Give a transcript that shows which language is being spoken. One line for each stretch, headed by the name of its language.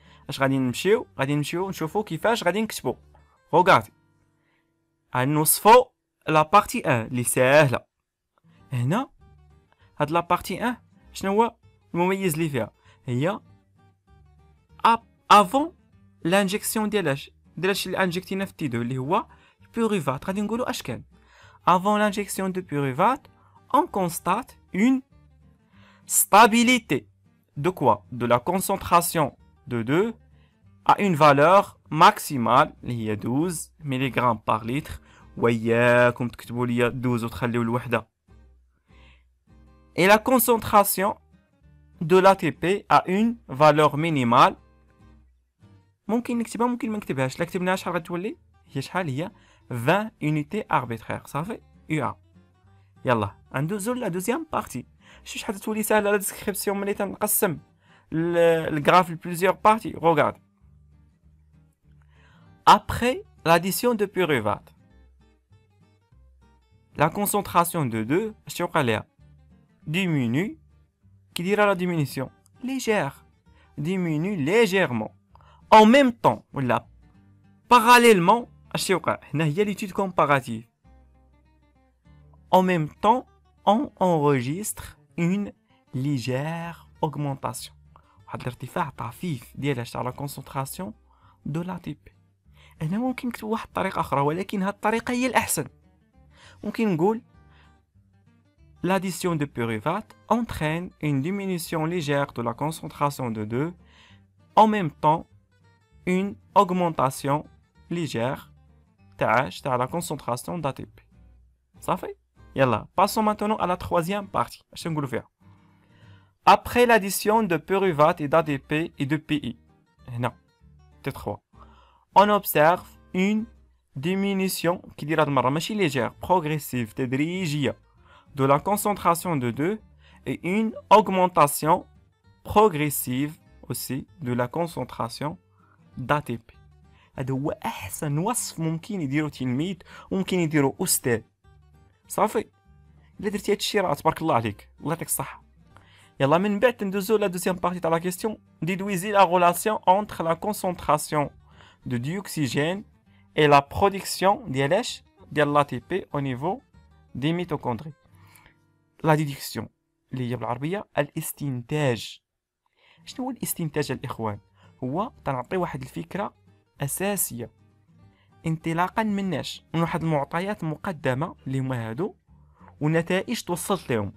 Arabic: اش غادي نمشيو نشوفو كيفاش غادي نكتبو. روغاردي غنوصفو لا بارتي 1 اللي ساهله. هنا هاد لا بارتي 1 شنو هو المميز اللي فيها؟ هي افون لانجيكسيون ديال اش اللي انجكتينا في تي 2 اللي هو البيروفات. غادي نقولوا اش كان
French: avant l'injection de pyruvate on constate une stabilité de quoi? De la concentration de 2 à une valeur maximale
Arabic: اللي هي 12 ملغ
French: par litre.
Arabic: وياكم تكتبوا لي 12 وتخليو الوحده.
French: Et la concentration de l'ATP à une valeur minimale
Arabic: ممكن نكتبها ممكن ما نكتبهاش. لا كتبناها شحال غتولي؟ هي شحال؟ هي 20
French: unités arbitraires.
Arabic: صافي UA. يلا ندوزو لا دوزيام بارتي. شحال تولي ساهله لا ديسكريبسيون ملي تنقسم الغراف لبليزيور بارتي.
French: روغارد après l'addition de pyruvate la concentration de 2
Arabic: اش تيوقع ليها؟
French: diminue.
Arabic: كي دايره لا
French: diminution légère diminue légèrement en même temps ولا parallèlement.
Arabic: اش تيوقع هنا؟ هي ليتود كومباراتيف.
French: en même temps on enregistre une légère augmentation.
Arabic: واحد الارتفاع طفيف ديال تاع لا كونسونطراسيون دو لا تي بي. هنا ممكن نكتب واحد الطريقه اخرى ولكن هاد الطريقه هي الاحسن. ممكن نقول
French: l'addition de pyruvate entraîne une diminution légère de la concentration de 2 en même temps une augmentation légère تاع la concentration d'ATP. صافي يلا passons maintenant à la troisième partie.
Arabic: اش نقولوا فيها؟
French: après l'addition de pyruvate et d'ADP et de PI هنا T3 on observe une diminution qui
Arabic: دير هاد المره ماشي
French: légère progressive تدريجيه de la concentration de 2 et une augmentation progressive aussi de la concentration d'ATP.
Arabic: هذا هو احسن وصف ممكن يديرو تلميذ وممكن يديرو استاذ. صافي الا درتي هادشي راه تبارك الله عليك الله يعطيك الصحه. يلا من بعد ندوزو لا دوزيام بارتي تاع لا كيسيون.
French: déduisez la relation entre la concentration de dioxygène et la production ديال l'ATP au niveau des mitochondries.
Arabic: لا ديدكسيون اللي هي بالعربيه الاستنتاج. شنو هو الاستنتاج الاخوان؟ هو تنعطي واحد الفكره اساسيه انطلاقا من واحد المعطيات مقدمه اللي هما هادو ونتائج توصلت لهم.